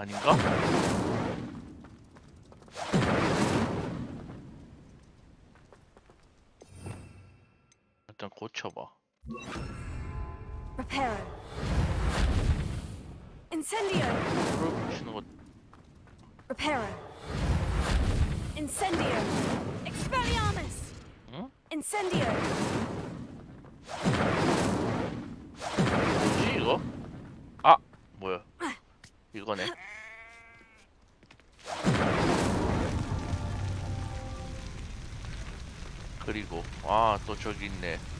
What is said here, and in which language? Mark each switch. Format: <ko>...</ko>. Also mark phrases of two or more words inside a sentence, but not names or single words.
<ko>아닌가? 일단 고쳐봐. Reparo. Incendio. 불을 붙이는 거. Reparo. Incendio. Expelliarmus. 응? Incendio. 뭐지 이거? 아 뭐야? 이거네. 그리고 아 또 저기 있네.</ko>